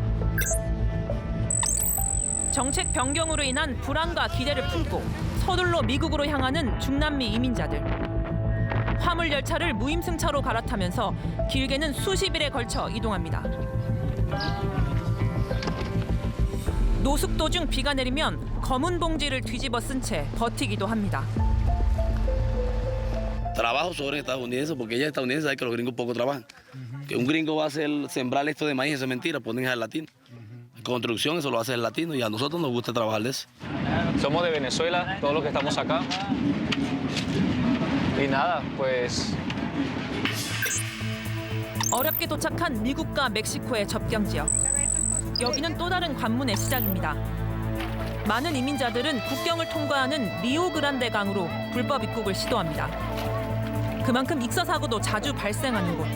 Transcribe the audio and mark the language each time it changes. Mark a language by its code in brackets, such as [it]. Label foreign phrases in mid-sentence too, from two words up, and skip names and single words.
[ko] 정책 변경으로 인한 불안과 기대를 품고 서둘러 미국으로 향하는 중남미 이민자들. 화물 열차를 무임승차로 갈아타면서 길게는 수십 일에 걸쳐 이동합니다. 노숙도 중 비가 내리면 검은 봉지를 뒤집어 쓴 채 버티기도 합니다. [es] Trabajo sobre estadounidenses porque ella es estadounidense, sabe que los gringos poco trabajan. Que un gringo va a hacer sembrar esto de maíz, eso es mentira, ponen al latino. Construcción, eso lo hace el latino y a nosotros nos gusta trabajar de eso. Somos de Venezuela, todos los que estamos acá. Y nada, pues. [ko] 어렵게 도착한 미국과 멕시코의 접경 지역. 여기는 또 다른 관문의 시작입니다. 많은 이민자들은 국경을 통과하는 리오그란데 강으로 불법 입국을 시도합니다. 그만큼 익사 사고도 자주 발생하는 곳.